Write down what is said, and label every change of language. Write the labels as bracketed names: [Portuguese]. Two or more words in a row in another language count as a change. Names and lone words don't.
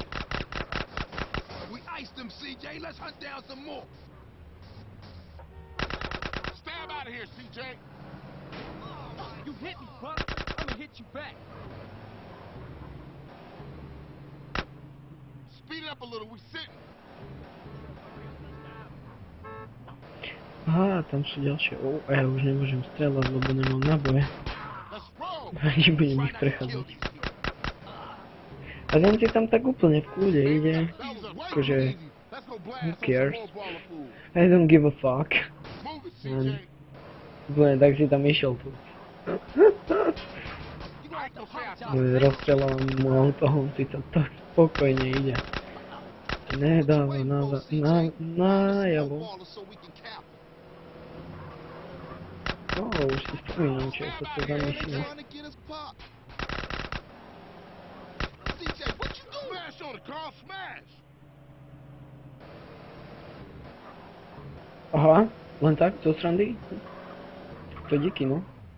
[English] We iced them, CJ. Let's hunt down some more. Stab out of here, CJ. You hit me, punk. I'ma hit you back. Speed it up a little, we sitting. [Slovak] Aha, tam sú ďalšie. A ja už nemôžem strieľať, lebo nemám náboje. [English] Let's roll! [Slovak] Ani budem ich prechádzať. A on si tam tak úplne v kľude ide. [English] That was way [Slovak] Akože... [English] too easy. Let's go blast Who on cares? some more baller food. I don't give a fuck. Move it, CJ. [Slovak] Úplne tak si tam išiel tu. Rozstrieľam mu auto, on si to tak spokojne ide. Nedáva najavo. Už si spomínam, čo je to za misia. [English] Smash on it, Carl, smash! [Slovak] Aha, len tak, zo srandy? To díky, no.